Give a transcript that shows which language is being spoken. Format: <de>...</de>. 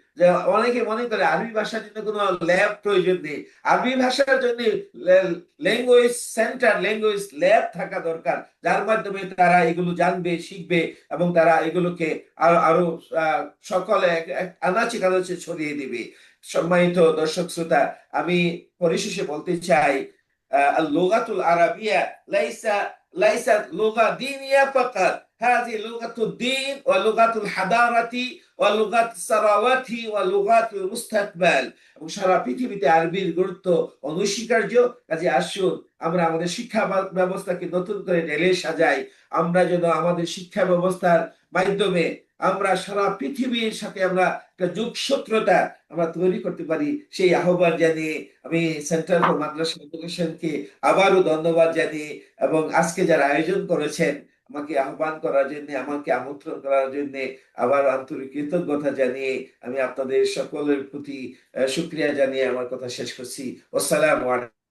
<bn>যে অনেকে মনে করে আরবি ভাষার জন্য কোনো ল্যাব প্রয়োজন নেই, আরবি ভাষার জন্য ল্যাঙ্গুয়েজ সেন্টার, ল্যাঙ্গুয়েজ ল্যাব থাকা দরকার, যার মাধ্যমে তারা এগুলো জানবে, শিখবে এবং তারা এগুলোকে আরো সকলে আনাচে কানাচে ছড়িয়ে দিবে। সম্মানিত দর্শক শ্রোতা, আমি পরিশেষে বলতে চাই,</bn> <ar>اللغة العربية ليست لغة دينية فقط، هذه لغة الدين ولغة الحضارة ولغة الثروات ولغة المستقبل।</ar> <bn>এবং সারা পৃথিবীতে আরবির গুরুত্ব অনস্বীকার্য। কাজে আসুন আমরা আমাদের শিক্ষা ব্যবস্থাকে নতুন করে ঢেলে সাজাই। আমরা যেন আমাদের শিক্ষা ব্যবস্থার মাধ্যমে আমরা সারা পৃথিবীর সাথে আমরা একটা যোগসূত্রতা আমরা তৈরি করতে পারি, সেই আহ্বান জানিয়ে আমি সেন্টার ফর মাদ্রাসা এডুকেশনকে আবারও ধন্যবাদ জানিয়ে, এবং আজকে যারা আয়োজন করেছেন আমাকে আহ্বান করার জন্য, আমাকে আমন্ত্রণ করার জন্য আবার আন্তরিক কৃতজ্ঞতা জানিয়ে আমি আপনাদের সকলের প্রতি শুক্রিয়া জানিয়ে আমার কথা শেষ করছি। আসসালামু আলাইকুম।</bn>